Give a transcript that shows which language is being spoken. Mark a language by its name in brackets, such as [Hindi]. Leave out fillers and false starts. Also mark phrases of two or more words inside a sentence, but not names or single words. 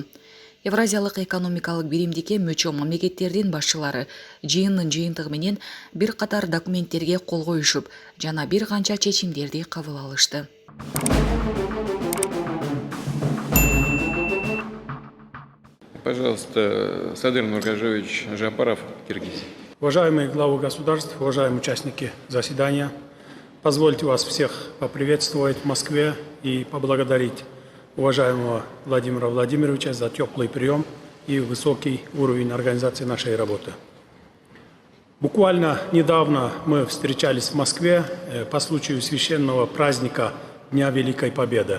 [Kyrgyz] Евразиялык экономикалык биримдикке мүчө мамлекеттердин башчылары жыйындын жыйынтыгы менен бир катар документтерге кол коюшуп, жана бир канча чечимдерди кабыл алышты. [Russian] Пожалуйста, Садыр Нургажевич Жапаров, Киргизия. Уважаемые главы государств, уважаемые участники заседания, позвольте вас всех поприветствовать в Москве и поблагодарить уважаемого Владимира Владимировича за теплый прием и высокий уровень организации нашей работы. Буквально недавно мы встречались в Москве по случаю священного праздника Дня Великой Победы.